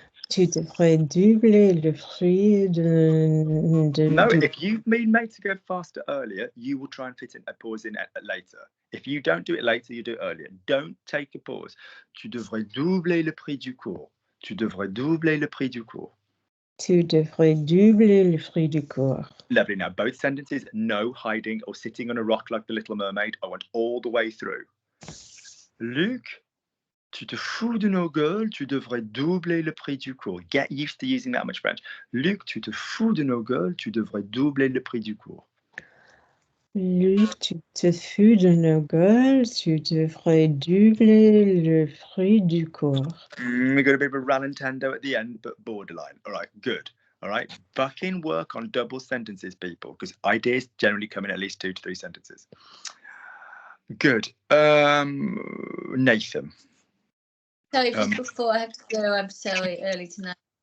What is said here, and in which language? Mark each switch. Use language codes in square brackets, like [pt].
[fr] Tu devrais doubler le prix de [en] No, if you mean made to go faster earlier, you will try and fit in a pause in later. If you don't do it later, you do it earlier. Don't take a pause. [fr] Tu devrais doubler le prix du cours. Tu devrais doubler le prix du cours. Tu devrais doubler le prix du cours. [en] Lovely. Now, both sentences, no hiding or sitting on a rock like the Little Mermaid. I want all the way through. [fr] Luc, tu te fous de nos gueules. Tu devrais doubler le prix du cours. [en] Get used to using that much French. [fr] Luc, tu te fous de nos gueules. Tu devrais doubler le prix du cours. Luc, tu te fous de nos gueules. Tu devrais doubler le prix du cours. [en] We got a bit of a rallentando at the end, but borderline. All right, good. All right, fucking work on double sentences, people, because ideas generally come in at least 2 to 3 sentences. Good. Nathan. Sorry, just before I have to go, I'm sorry, early tonight.